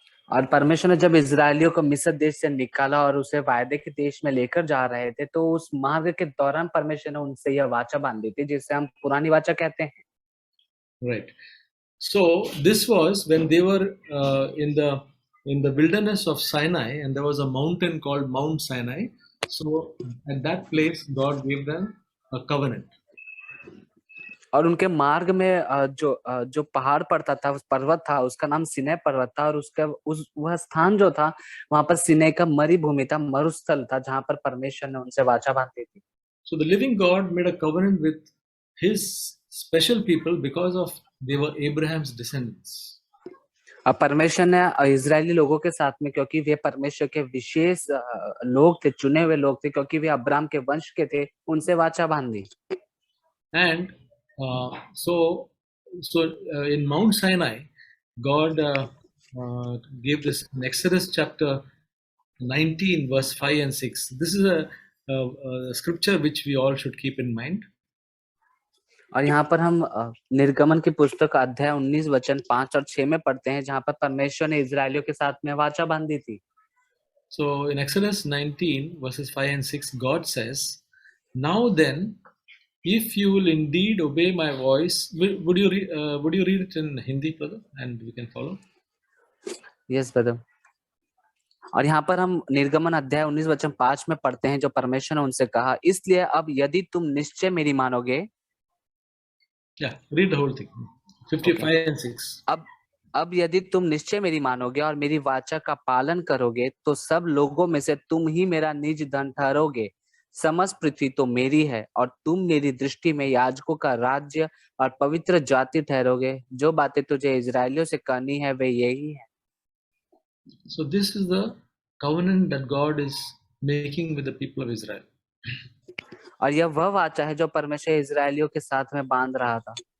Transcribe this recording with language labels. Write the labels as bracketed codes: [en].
[hi] और परमेश्वर ने जब इजरायलियों को मिस्र देश से निकाला और उसे वायदे के देश में लेकर जा रहे थे, तो उस मार्ग के दौरान परमेश्वर ने उनसे यह वाचा बांधी थी जिसे हम पुरानी वाचा कहते हैं. [en] Right. So this was when they were in the wilderness of Sinai, and there was a mountain called Mount Sinai. So at that place, God gave them a covenant. [hi] और उनके मार्ग में जो पहाड़ पड़ता था, उस पर्वत था, उसका नाम सिनै पर्वत था और उसका वह स्थान जो था, वहां पर सिनै का मरुभूमि था, मरुस्थल था, जहां पर परमेश्वर ने उनसे वाचा बांधी थी. [en] So the living God made a covenant with his special people because of they were Abraham's descendants. [hi] अब परमेश्वर ने इजरायली लोगों के साथ में, क्योंकि वे परमेश्वर के विशेष लोग थे, चुने हुए लोग थे, क्योंकि वे अब्राहम के वंश के थे, उनसे वाचा बांधी. [en] And so in Mount Sinai, God gave this in Exodus chapter 19, verse 5 and 6. This is a scripture which we all should keep in mind. [hi] और यहाँ पर हम निर्गमन की पुस्तक अध्याय 19 वचन 5 और 6 में पढ़ते हैं, जहाँ पर परमेश्वर ने इजरायलियों के साथ में वाचा बांधी थी. [en] So in Exodus 19, verses 5 and 6, God says, "Now then, if you will indeed obey my voice," would you read it in Hindi, brother, and we can follow? Yes, brother. [hi] और यहाँ पर हम निर्गमन अध्याय 19 वचन 5 में पढ़ते हैं, जो परमेश्वर ने उनसे कहा, इसलिए अब यदि तुम निश्चय मेरी मानोगे. [en] Yeah, read the whole thing. 55 and 6. [hi] अब यदि तुम निश्चय मेरी मानोगे और मेरी वाचा का पालन करोगे, तो सब लोगों में से तुम ही मेरा निज धन ठहरोगे. समस्त पृथ्वी तो मेरी है और तुम मेरी दृष्टि में याजकों का राज्य और पवित्र जाति ठहरोगे. जो बातें तुझे इजरायलियों से करनी है वे यही है. [en] So this is the covenant that God is making with the people of Israel. [hi] और यह वह वाचा है जो परमेश्वर इजरायलियों के साथ में बांध रहा था.